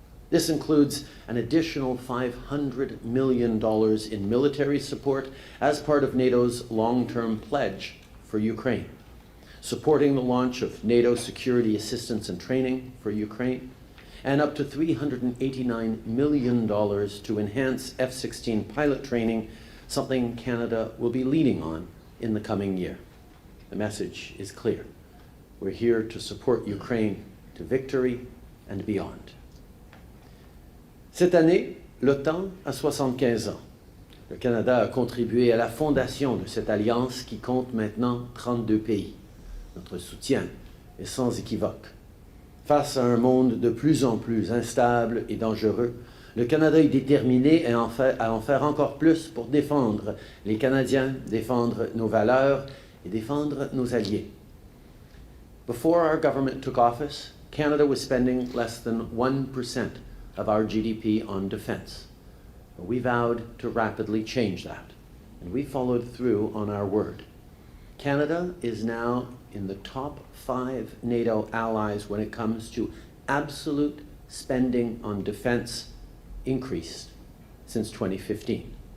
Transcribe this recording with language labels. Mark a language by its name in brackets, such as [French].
[English] This includes an additional $500 million in military support as part of NATO's long-term pledge for Ukraine, supporting the launch of NATO security assistance and training for Ukraine, and up to $389 million to enhance F-16 pilot training, something Canada will be leading on in the coming year. The message is clear. We're here to support Ukraine to victory and beyond. [French] Cette année, l'OTAN a 75 ans. Le Canada a contribué à la fondation de cette alliance qui compte maintenant 32 pays. Notre soutien est sans équivoque. Face à un monde de plus en plus instable et dangereux, le Canada est déterminé à en faire encore plus pour défendre les Canadiens, défendre nos valeurs et défendre nos alliés. [English] Before our government took office, Canada was spending less than 1% of our GDP on defense. But we vowed to rapidly change that, and we followed through on our word. Canada is now in the top 5 NATO allies when it comes to absolute spending on defense, increased since 2015.